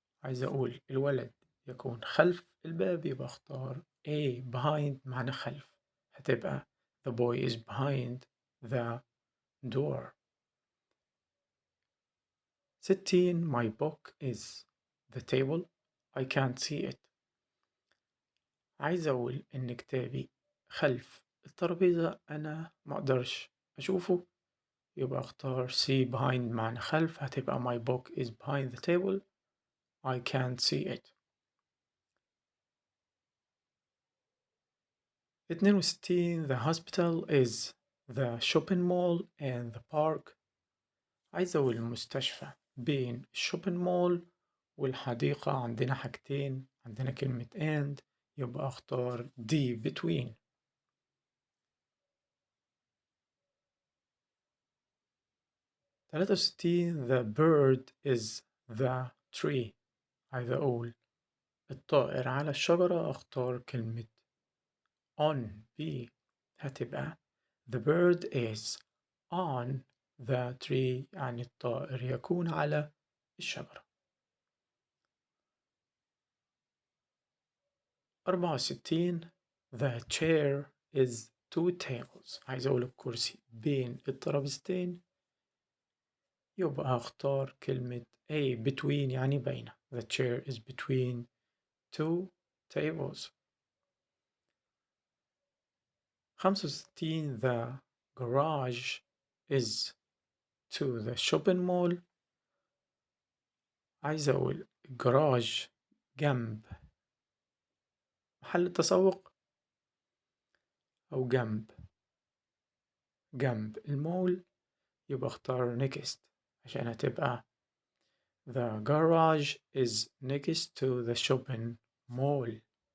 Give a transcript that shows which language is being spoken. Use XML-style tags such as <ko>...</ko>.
<ar>عايز أقول الولد يكون خلف الباب، يبقى أختار</ar> <en>A behind</en> <ar>معنى خلف، هتبقى</ar> <en>the boy is behind the door. 60 my book is the table I can't see it.</en> <ar>عايز أقول إن كتابي خلف الترابيزة، أنا ما أقدرش أشوفه، يبقى أختار</ar> <en>C behind</en> <ar>معنى خلف، هتبقى</ar> <en>my book is behind the table I can't see it. 62 the hospital is the shopping mall and the park.</en> <ar>عايز أقول المستشفى بين الشوبينج مول والحديقة، عندنا حاجتين، عندنا كلمة and، يبقى أختار</ar> <en>D between. 63 the bird is the tree.</en> <ar>عايز أقول الطائر على الشجرة، أختار كلمة</ar> <en>on B،</en> <ar>هتبقى</ar> <en>the bird is on the tree،</en> <ar>يعني الطائر يكون على الشجرة.</ar> <en>64 the chair is two tables.</en> <ar>عايز أقول الكرسي بين الترابيزتين، يبقى أختار كلمة</ar> <en>A between</en> <ar>يعني بين.</ar> <en>The chair is between two tables. 65 the garage is to the shopping mall.</en> <ar>عايز أقول الجراج جنب محل التسوق، أو جنب المول، يبقى اختار next عشان هتبقى</ar> <en>the garage is next to the shopping mall.</en>